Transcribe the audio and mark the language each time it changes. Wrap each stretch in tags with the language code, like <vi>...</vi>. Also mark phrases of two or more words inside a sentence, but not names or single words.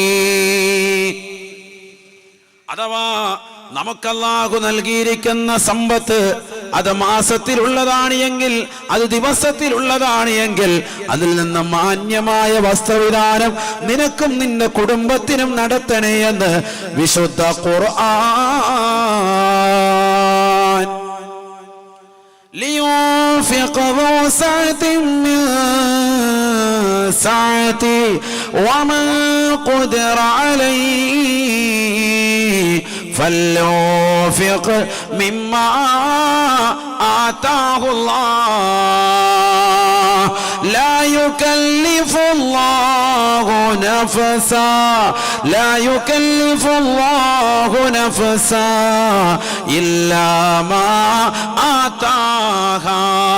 <ml>അഥവാ നമുക്കല്ലാഹു നൽകിയിരിക്കുന്ന സമ്പത്ത് അത് മാസത്തിലുള്ളതാണ് എങ്കിൽ, അത് ദിവസത്തിലുള്ളതാണ് എങ്കിൽ, അതിൽ നിന്ന് മാന്യമായ വസ്ത്രവിധാനം നിനക്കും നിന്റെ കുടുംബത്തിനും നടത്തണേ എന്ന് വിശുദ്ധ ഖുർആൻ.</ml> <ar>لينفق ذو سعة من سعته ومن قدر عليه فلينفق مما آتاه الله لا يكلف الله نفسا إلا ما آتاها</ar>